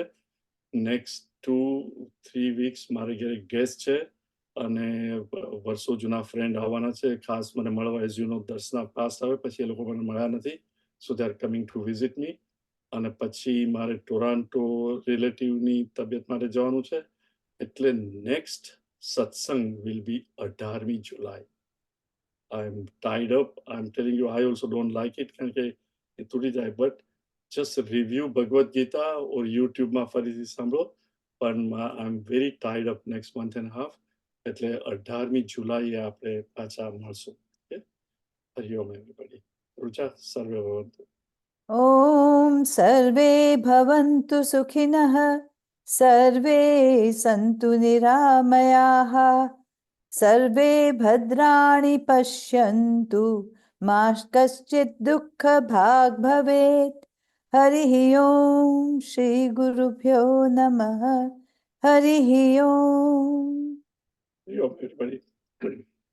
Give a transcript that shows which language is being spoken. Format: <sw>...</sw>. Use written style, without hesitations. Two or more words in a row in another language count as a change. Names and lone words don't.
<en>next 2-3 weeks</en> <gu>મારે ઘરે ગેસ્ટ છે અને વર્ષો જૂના ફ્રેન્ડ આવવાના છે, ખાસ મને મળવા.</gu> <en>as you know</en> <gu>દર્શના પાસ આવે પછી એ લોકો મને મળ્યા નથી,</gu> <en>so they are coming to visit me.</en> <gu>અને પછી મારે ટોરાન્ટો રિલેટિવની તબિયત માટે જવાનું છે, એટલે નેક્સ્ટ સત્સંગ</gu> <en>will be</en> <gu>18મી જુલાઈ.</gu> <en>I'm tied up. I'm telling you, I also don't like it.</en> <gu>કારણ કે એ તૂટી જાય.</gu> <en>but just review</en> <gu>ભગવદ્ ગીતા ઓર યુટ્યુબમાં ફરીથી સાંભળો.</gu> <en>પણ I am very tied up next month and half.</en> <gu>એટલે 18મી જુલાઈએ આપણે પાછા મળશું. હરિઓમ એવરીબડી. રુચા</gu> <sa>સર્વે ભવંતુ. ॐ सर्वे भवन्तु सुखिनः सर्वे सन्तु निरामयाः सर्वे भद्राणि पश्यन्तु मा कश्चित् दुःखभाग् भवेत् हरिः ॐ श्रीगुरुभ्यो नमः हरिः ॐ</sa> <gu>હરિઓમ એવરીબડી.</gu>